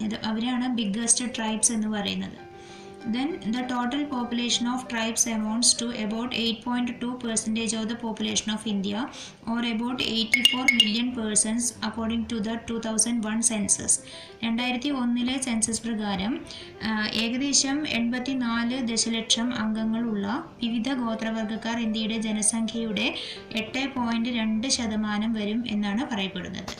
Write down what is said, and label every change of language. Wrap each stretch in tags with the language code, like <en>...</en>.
<ml>അവരാണ് biggest tribes എന്ന് പറയുന്നത്.</ml> <en>Then the total population of tribes amounts to about 8.2% of the population of India, or about 84 million persons according to the 2001 census.</en> <ml>2001 census പ്രകാരം ഏകദേശം 84 ദശലക്ഷം അംഗങ്ങളുള്ള വിവിധ ഗോത്രവർഗ്ഗക്കാർ ഇന്ത്യയുടെ ജനസംഖ്യയുടെ 8.2% വരും എന്നാണ് പറയപ്പെടുന്നത്.</ml>